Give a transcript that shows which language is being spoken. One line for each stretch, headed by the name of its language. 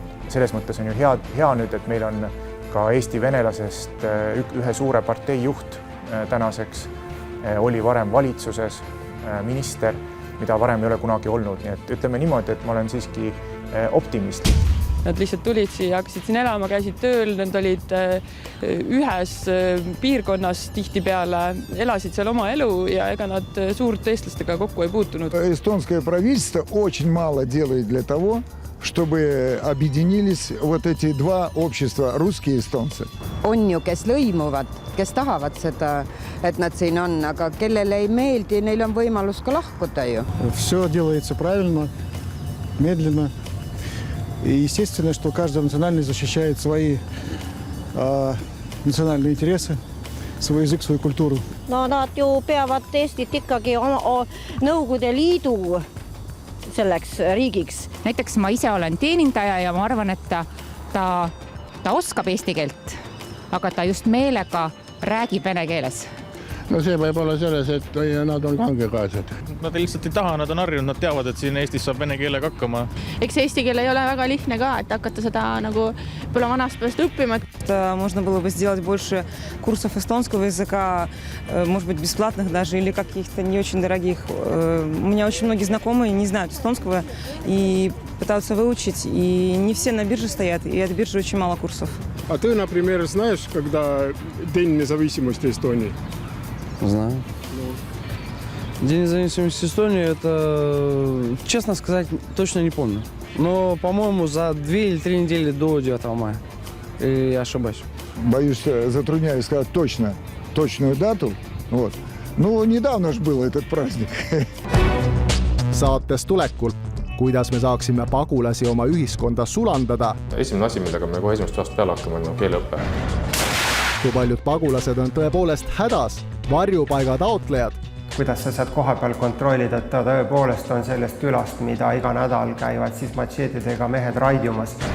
Estonian: Selles mõttes on ju hea nüüd, et meil on ka Eesti venelasest ühe suure partei juht tänaseks, oli varem valitsuses minister, mida varem ei ole kunagi olnud. Nii et ütleme niimoodi, et ma olen siiski optimistlik. Nad lihtsalt tulid siia, hakkasid siin elama, käisid tööl, nad olid ühes piirkonnas tihtipeale, elasid seal oma elu ja ega nad suurt eestlastega kokku ei puutunud.
Russian: Эстонское правительство очень мало делает для того, чтобы объединились вот эти два общества, русские и эстонцы.
Estonian: On ju, kes lõimuvad, kes tahavad seda, et nad siin on, aga kellele ei meeldi, neil on võimalus ka lahkuda ju.
Russian: Все делается правильно, медленно. И естественно, что каждая национальность защищает свои национальные интересы, свой язык, свою культуру.
Estonian: No nad ju peavad Eestit ikkagi Nõukogude Liidu selleks riigiks. Näiteks ma ise olen teenindaja ja ma arvan, et ta oskab eesti keelt, aga ta just meelega räägib vene keeles. No see võib olla selles, et nad on kangekaased. Nad lihtsalt ei taha, nad on harjunud, nad teavad, et siin Eestis saab vene keelega hakkama. Eks eesti keel ei ole väga lihtne ka, et hakata seda nagu pole vanast pärast õppima.
Russian: Можно было бы сделать больше курсов эстонского языка, может быть, бесплатных даже или каких-то не очень дорогих. У меня очень многие знакомые не знают эстонского и пытаются выучить, и не все на бирже стоят, и от биржи очень мало курсов. А ты, например, знаешь, когда День независимости Эстонии? Знаю. День независимости Эстонии, это, честно сказать, точно не помню. Но, по-моему, за 2 или 3 недели до 9 мая. Или я ошибаюсь? Боюсь, затрудняюсь сказать точную дату. Вот. Ну, недавно же был этот праздник.
Estonian: Saates tulekul, kuidas me saaksime pagulasi oma ühiskonda sulandada. Esimene asi, millega me kohe esimest aastast peale hakkame, on keeleõppe. Kui paljud pagulased on tõepoolest hädas, varjupaiga taotlejad. Kuidas sa saad koha peal kontrollida, et ta tõepoolest on sellest külast, mida iga nädal käivad siis matšeetidega mehed raidiumas.